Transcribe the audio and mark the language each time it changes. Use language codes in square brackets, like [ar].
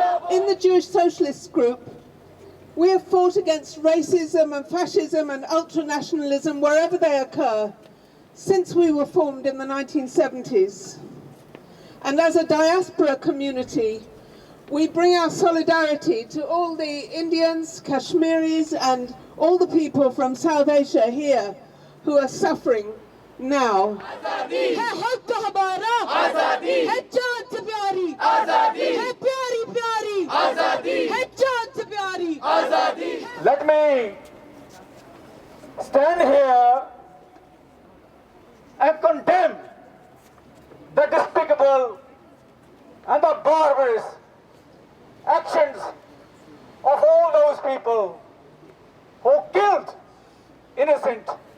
[en] In the Jewish Socialist Group, we have fought against racism and fascism and ultranationalism wherever they occur since we were formed in the 1970s. And as a diaspora community, we bring our solidarity to all the Indians, Kashmiris and all the people from South Asia here who are suffering now. [hi] है हक तो हमारा आजादी है जान से प्यारी आजादी है प्यारी प्यारी आजादी है जान से प्यारी आजादी. [en] Let me stand here and condemn the despicable and the barbarous actions of all those people who killed innocent.